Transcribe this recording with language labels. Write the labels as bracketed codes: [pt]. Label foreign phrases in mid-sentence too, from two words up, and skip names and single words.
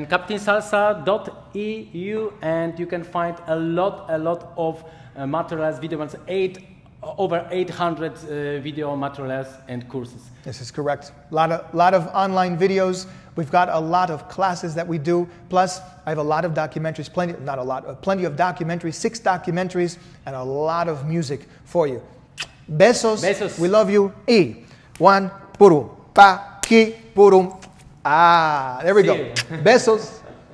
[en] captainsalsa.eu, and you can find a lot of materials, video materials, over 800 video materials and courses. This is correct. A lot of online videos. We've got a lot of classes that we do. Plus, I have a lot of documentaries, plenty of documentaries, 6 documentaries, and a lot of music for you. Besos. Besos. We love you. Y 1, purum, pa, ki, purum. There we go. Besos.